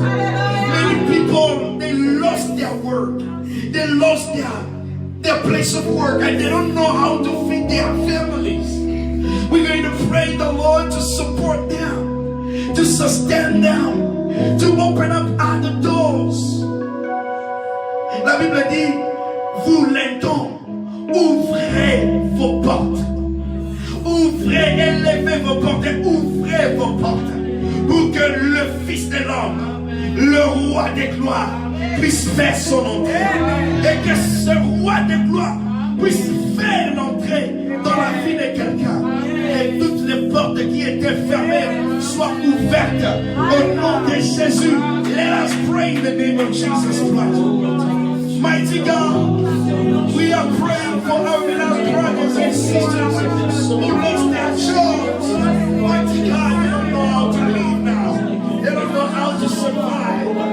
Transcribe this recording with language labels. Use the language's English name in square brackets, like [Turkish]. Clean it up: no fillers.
[English] Many people, they lost their work. They lost their place of work. And they don't know how to feed their families. We're going to pray the Lord to support them, to sustain them, to open up other doors. [French] La Bible dit, vous lentons, ouvrez vos portes. Ouvrez, élevez vos portes, ouvrez vos portes. Pour que le Fils de l'homme, le roi des gloires, puisse faire son entrée. Et que ce roi des gloires puisse faire l'entrée dans la vie de quelqu'un. Et toutes les portes qui étaient fermées soient ouvertes au nom de Jésus. [English] Let us pray in the name of Jesus Christ. Mighty God, we are praying for our beloved brothers and sisters who lost their jobs. Mighty God, they don't know how to live now. They don't know how to survive.